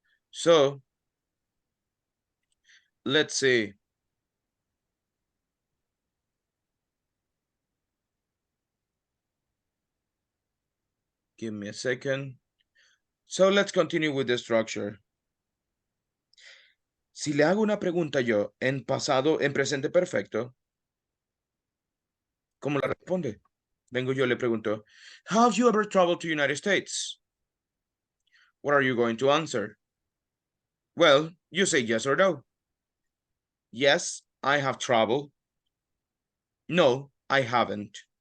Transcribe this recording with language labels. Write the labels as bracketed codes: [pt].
[en] So, let's see. Give me a second. So, let's continue with the structure. [es] Si le hago una pregunta yo en pasado, en presente perfecto, ¿cómo la responde? Vengo yo le pregunto, [en] have you ever traveled to United States? What are you going to answer? Well, you say yes or no. Yes, I have traveled. No, I haven't.